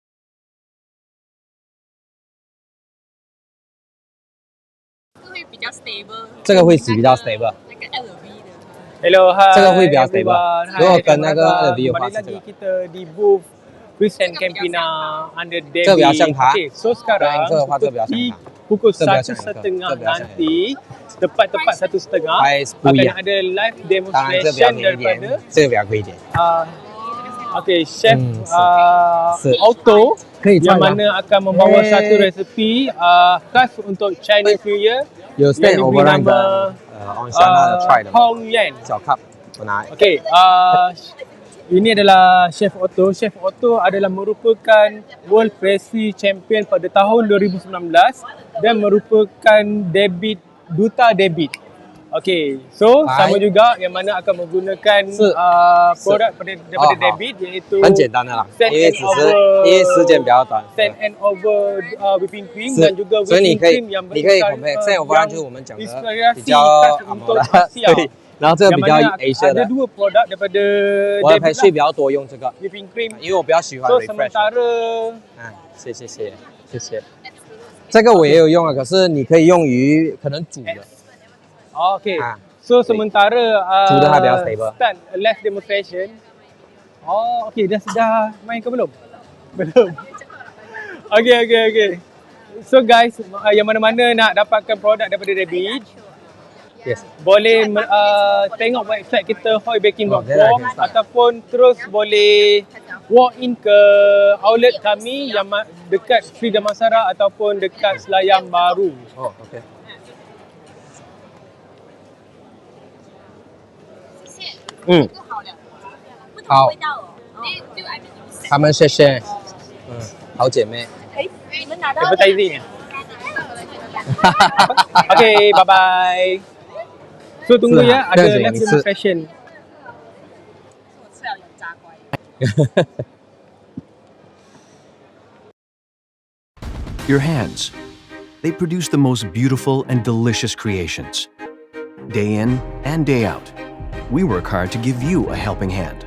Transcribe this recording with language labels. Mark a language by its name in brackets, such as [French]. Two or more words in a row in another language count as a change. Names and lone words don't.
[Chinese] 会比较 stable。这个会比较 stable。那个 LV 的。 [English] Hello, hi. [Chinese] 这个会比较 stable。 [English] everyone. [Chinese] 如果跟那个 LV 的话 [Malay] Kembali [Chinese] 是这 [Malay] lagi [Chinese] 个。 [Malay] kita di booth Chris and Campina under DEBIC. [Chinese] 这比较像它。 [English] Okay, so [Malay] sekarang [Chinese] 这个话，这比较像它。 [Malay] pukul [Chinese] 这比较像 [Malay] 1:30 [Chinese] 这比较像 [Malay] nanti tepat 1:30 [Chinese] Price 不一 [Malay] akan [Chinese] 样。 [Malay] ada live [Chinese] 当然这比较 [Malay] demonstration [Chinese] 便宜一 [Malay] daripada [Chinese] 点，这个比较贵一点。 [Malay] Okay, Chef [Chinese] 是 [Malay] Otto [Chinese] 可以 [Malay] yang [Chinese] 穿吗？ [Malay] mana akan membawa satu resepi khas untuk [English] Chinese New Year [Chinese] 有 stand [Malay] yang over diberi [Chinese] 那 [Malay] nama [Chinese] 个Onshana 的 try 的 [Malay] Hong Yan. [Chinese] 小 cup， 我拿。 [Malay] Okay, ini adalah Chef Otto. Chef Otto adalah merupakan World Pastry Champion pada tahun 2019 dan merupakan duta DEBIC. Okay, so sama juga yang mana akan menggunakan produk daripada DEBIC iaitu [Chinese] 很简单的啦， [Malay] Sand [Chinese] 因为 [Malay] and [Chinese] 只是因为时间比较短。 [English] Sand and over whipping cream [Chinese] 是 [Malay] dan juga [Chinese] 所以你 [English] whipping [Chinese] 可以 [Malay] cream yang [Chinese] 你可以 [Malay] berikan [Chinese] compare， sand over 就是我们讲的 [Malay] inspirasi [Chinese] 比较 [Malay] khas [Chinese] 按 [Malay] untuk [Chinese] 摩的， [Malay] Asia. [Chinese] 对。然后这个比较 Asia 的 [Malay] Ada， dua produk daripada [Chinese] 我的 [Malay] DEBIC [Chinese] pastry 比较多用这个， [English] whipping cream. [Chinese] 因为我比较喜欢 [Malay] So [Chinese] refresh。 [Malay] sementara [Chinese] 谢谢。这个我也有用啊，可是你可以用于可能煮的。 [English] okay. So [Malay] sementara [Chinese] 煮的还比较 stable。 [English] start live demonstration. [Malay] Okay, dah main ke belum? Belum. [English] Okay. So guys, [Malay] yang mana-mana nak dapatkan produk daripada DEBIC, [English] Yes. [Malay] boleh tengok website kita hoybaking.com [English] Okay. [Malay] ataupun terus boleh [English] walk in [Malay] ke outlet kami yang dekat Sri Damansara ataupun dekat Selayang Baru. [English] Oh, okay. [Chinese] 好，他们谢谢，好姐妹。你们拿到 [English] Advertising. Okay, bye bye. [Malay] So tunggu ya, ada live demonstration. [English] Your hands. They produce the most beautiful and delicious creations. Day in and day out, we work hard to give you a helping hand.